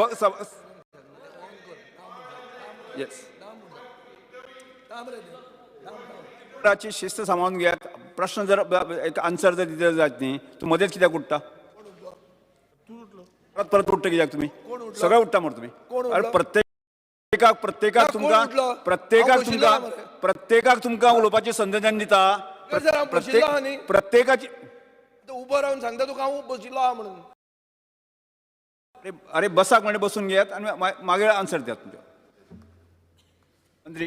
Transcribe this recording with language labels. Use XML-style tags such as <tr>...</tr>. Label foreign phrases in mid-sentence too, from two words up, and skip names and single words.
<mr>शिस्त सांभाळून घ्या प्रश्न जर एक आन्सर जर दिले जात नाही तू मध्येच कित्याक उठता परत उठता कित्याक तुम्ही सगळं उठता मग तुम्ही अरे प्रत्येकाक तुमका उलोवपाची संधी दिता प्रत्येकाची</mr> <kok>उभं राहून सांगता तुका हांव बशिल्लो आहा म्हणून</kok> <mr>अरे बसाक म्हणजे बसून घेयात आणि मागे आन्सर द्यात मंत्री</mr>